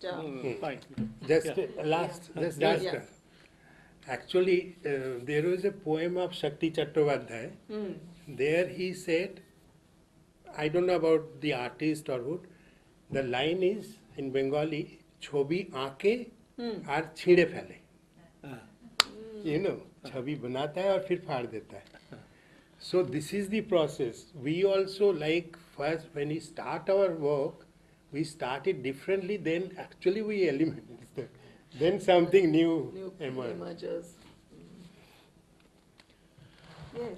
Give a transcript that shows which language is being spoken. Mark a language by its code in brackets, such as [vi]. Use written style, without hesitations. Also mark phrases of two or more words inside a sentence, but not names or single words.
[en] Fine. Just last. Yeah. Actually, there was a poem of Shakti Chattopadhyay. There he said, I don't know about the artist or who, the line is in Bengali, [bn] ছবি আঁকে আর ছিঁড়ে ফেলে. [hi] छवि बनाता है और फिर फाड़ देता है. [en] So this is the process. We also, like, first when we start our work, we start it differently, then actually we eliminate it. Then something new emerges. Yes.